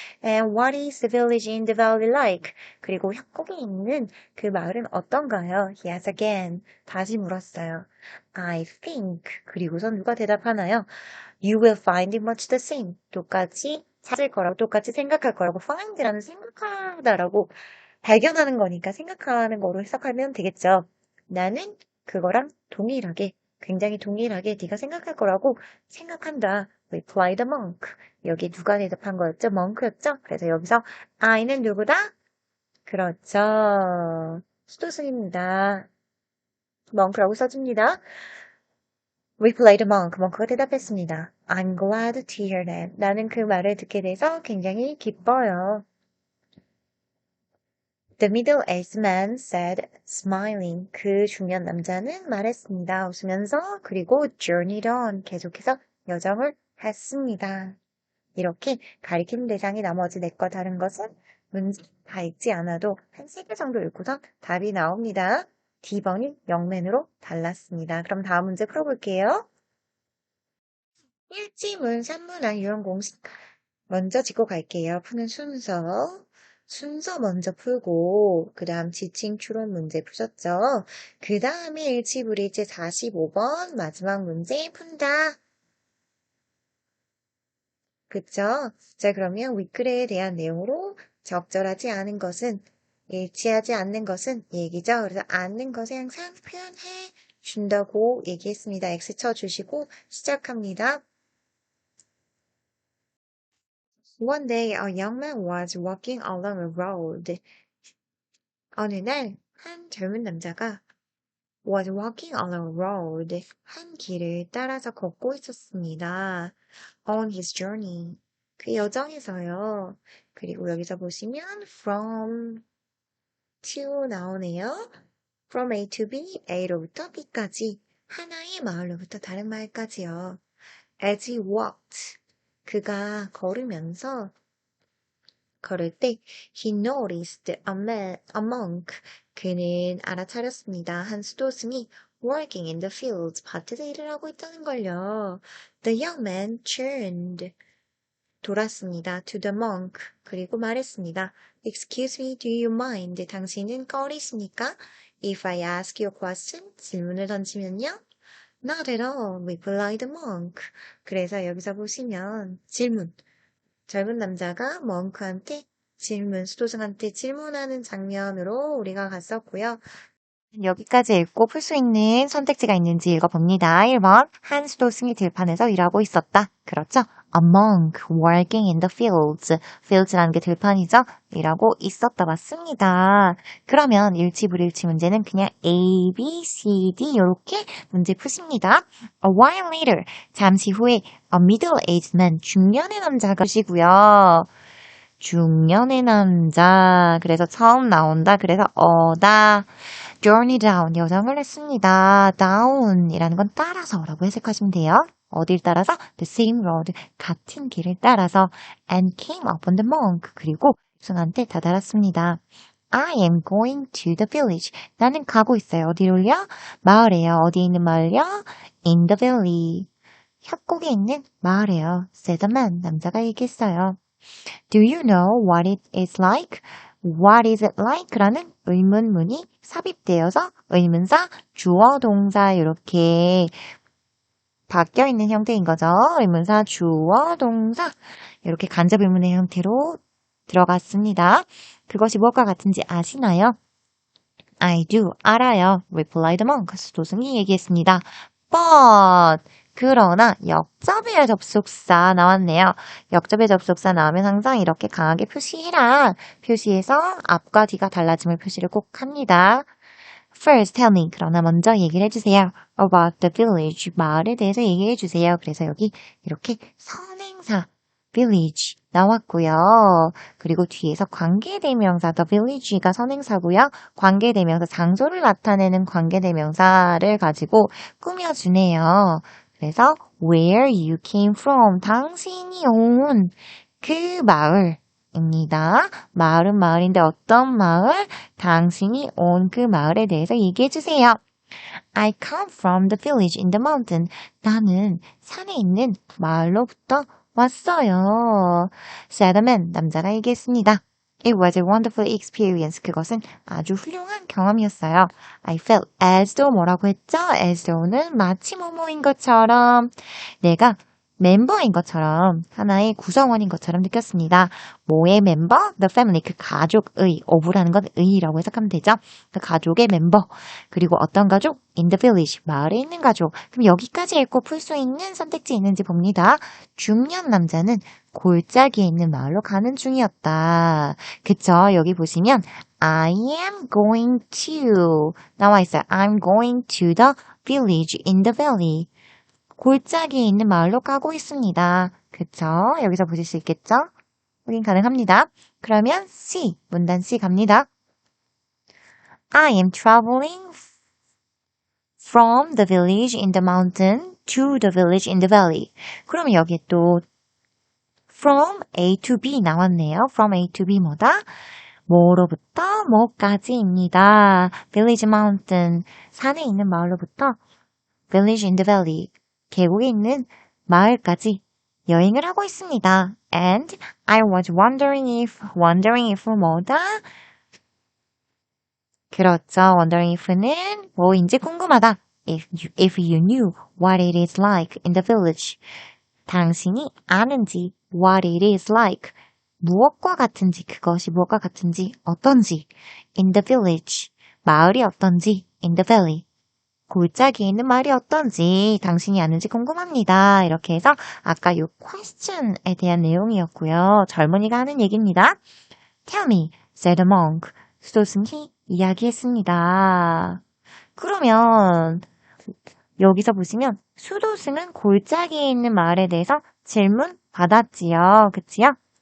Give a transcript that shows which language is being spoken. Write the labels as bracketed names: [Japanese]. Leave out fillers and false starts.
[English] And what is the village in the valley like? [Korean] 그리고 협곡에 있는 그 마을은 어떤가요? [English] He asked again. [Korean] 다시 물었어요. [English] I think. [Korean] 그리고선 누가 대답하나요? [English] You will find it much the same. [Korean] 똑같이 찾을 거라고, 똑같이 생각할 거라고. find라는 생각하다라고 발견하는 거니까 생각하는 거로 해석하면 되겠죠. 나는 그거랑 동일하게, 굉장히 동일하게 네가 생각할 거라고 생각한다. [English] replied the monk. [Korean] 여기 누가 대답한 거였죠? monk였죠? 그래서 여기서 I는 누구다? 그렇죠. 수도승입니다. monk라고 써줍니다. [English] replied the monk. [Korean] mon크가 대답했습니다. [English] I'm glad to hear that. [Korean] 나는 그 말을 듣게 돼서 굉장히 기뻐요. [English] The middle-aged man said, smiling. [Korean] 그 중년 남자는 말했습니다. 웃으면서 그리고 [English] journeyed on. [Korean] 계속해서 여정을 했습니다. 이렇게 가리키는 대상이 나머지 넷과 다른 것은 문제 다 읽지 않아도 한 3개 정도 읽고선 답이 나옵니다. D번이 0맨으로 달랐습니다. 그럼 다음 문제 풀어볼게요. 일지문, 산문화, 유형 공식 먼저 짚고 갈게요. 푸는 순서 먼저 풀고 그 다음 지칭 추론 문제 푸셨죠? 그 다음에 일치불일치 45번 마지막 문제 푼다. 그쵸? 자, 그러면 윗글에 대한 내용으로 적절하지 않은 것은, 일치하지 않는 것은 얘기죠. 그래서 않는 것에 항상 표현해 준다고 얘기했습니다. X 쳐주시고 시작합니다. [English] One day a young man was walking along a road. [Korean] 어느 날 한 젊은 남자가 [English] was walking along a road. [Korean] 한 길을 따라서 걷고 있었습니다. [English] On his journey. [Korean] 그 여정에서요. 그리고 여기서 보시면 from to 나오네요. [English] From A to B, [Korean] A로부터 B까지 하나의 마을로부터 다른 마을까지요. [English] As he walked, [Korean] 그가 걸으면서 걸을 때 [English] he noticed a monk, [Korean] 그는 알아차렸습니다. 한 수도승이 [English] working in the fields, [Korean] 밭에서 일을 하고 있다는 걸요. [English] The young man turned, [Korean] 돌았습니다. [English] To the monk, [Korean] 그리고 말했습니다. [English] Excuse me, do you mind? [Korean] 당신은 꺼리십니까? [English] If I ask you a question, [Korean] 질문을 던지면요? [English] Not at all, replied the monk. [Korean] 그래서 여기서 보시면 질문. 젊은 남자가 멍크한테 수도승한테 질문하는 장면으로 우리가 갔었고요. 여기까지 읽고 풀 수 있는 선택지가 있는지 읽어봅니다. 1번, 한 수도승이 들판에서 일하고 있었다. 그렇죠? [English] A monk working in the fields. [Korean] fields라는 게 들판이죠? 일하고 있었다. 맞습니다. 그러면 일치불일치 문제는 그냥 A, B, C, D 이렇게 문제 푸십니다. [English] A while later, [Korean] 잠시 후에 [English] a middle-aged man, [Korean] 중년의 남자가 오시고요. 중년의 남자. 그래서 처음 나온다. 그래서 어다. [English] journey down. [Korean] 여정을 했습니다. down이라는 건 따라서라고 해석하시면 돼요. 어딜 따라서? [English] the same road. [Korean] 같은 길을 따라서 [English] and came upon the monk. [Korean] 그리고 승한테 다다랐습니다. [English] I am going to the village. [Korean] 나는 가고 있어요. 어디로요? 마을에요. 어디에 있는 마을요? [English] In the valley. [Korean] 협곡에 있는 마을에요. [English] said the man. [Korean] 남자가 얘기했어요. [English] Do you know what it is like? What is it like? [Korean] 라는 의문문이 삽입되어서 의문사, 주어, 동사 이렇게 바뀌어 있는 형태인 거죠. 의문사, 주어, 동사 이렇게 간접 의문의 형태로 들어갔습니다. 그것이 무엇과 같은지 아시나요? [English] I do. [Korean] 알아요. [English] replied the monk. [Korean] 수도승이 얘기했습니다. But 그러나 역접의 접속사 나왔네요. 역접의 접속사 나오면 항상 이렇게 강하게 표시해라. 표시해서 앞과 뒤가 달라짐을 표시를 꼭 합니다. [English] First, tell me. [Korean] 그러나 먼저 얘기를 해주세요. [English] About the village. [Korean] 마을에 대해서 얘기해 주세요. 그래서 여기 이렇게 선행사 village 나왔고요. 그리고 뒤에서 관계대명사 the village가 선행사고요. 관계대명사 장소를 나타내는 관계대명사를 가지고 꾸며주네요. 그래서 [English] where you came from. [Korean] 당신이 온 그 마을입니다. 마을은 마을인데 어떤 마을? 당신이 온 그 마을에 대해서 얘기해 주세요. [English] I come from the village in the mountain. [Korean] 나는 산에 있는 마을로부터 왔어요. [English] said the man. [Korean] 남자가 얘기했습니다. [English] It was a wonderful experience. [Korean] 그것은 아주 훌륭한 경험이었어요. [English] I felt as though [Korean] 뭐라고 했죠? as though는 마치 뭐뭐인 것처럼 내가 멤버인 것처럼 하나의 구성원인 것처럼 느꼈습니다. 뭐의 멤버? [English] The family, [Korean] 그 가족의, of라는 건 의라고 해석하면 되죠. 그 가족의 멤버, 그리고 어떤 가족? [English] In the village, [Korean] 마을에 있는 가족. 그럼 여기까지 읽고 풀 수 있는 선택지 있는지 봅니다. 중년 남자는 골짜기에 있는 마을로 가는 중이었다. 그쵸? 여기 보시면 [English] I am going to [Korean] 나와 있어요. [English] I'm going to the village in the valley. [Korean] 골짜기에 있는 마을로 가고 있습니다. 그쵸? 여기서 보실 수 있겠죠? 확인 가능합니다. 그러면 C, 문단 C 갑니다. [English] I am traveling from the village in the mountain to the village in the valley. [Korean] 그러면 여기에 또 from A to B 나왔네요. from A to B 뭐다? 뭐로부터 뭐까지입니다. village mountain, 산에 있는 마을로부터 village in the valley, 계곡에 있는 마을까지 여행을 하고 있습니다. [English] And I was wondering if [Korean] 뭐다? 그렇죠. wondering if는 뭐인지 궁금하다. [English] If you knew what it is like in the village. [Korean] 당신이 아는지 [English] what it is like. [Korean] 무엇과 같은지, 그것이 무엇과 같은지, 어떤지. [English] in the village. [Korean] 마을이 어떤지, [English] in the valley. [Korean] 골짜기에 있는 마을이 어떤지 당신이 아는지 궁금합니다. 이렇게 해서 아까 요 question에 대한 내용이었고요. 젊은이가 하는 얘기입니다. [English] Tell me, said the monk. [Korean] 수도승이 이야기했습니다. 그러면 여기서 보시면 수도승은 골짜기에 있는 마을에 대해서 질문 받았지요. 그치요?